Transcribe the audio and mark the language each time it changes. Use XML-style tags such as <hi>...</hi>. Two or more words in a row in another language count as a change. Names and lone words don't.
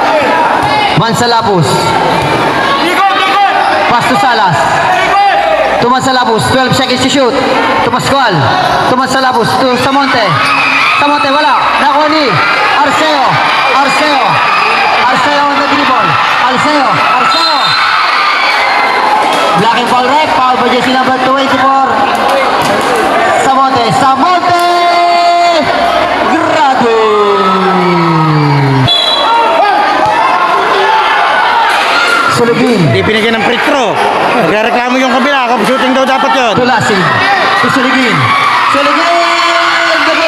<en>Mansalabos. Pass to Salas. To Salabos, 12 seconds to shoot. To Pascual. To Salabos, to Samonte. Samonte,</en> <tl>wala. Nakuha ni</tl> <en>Arceo. Arceo. Arceo on the dribble. Arceo. Arceo. Blocking foul rep. Foul by jersey number 24. Samonte. Samonte.</en> <tl>Grabe. Sulugin. Hindi binigyan ng free throw. Nagreklamo yung kabila. Kung shooting daw dapat yun. Tulasig. Suligin. Suligin. Gabon.</tl>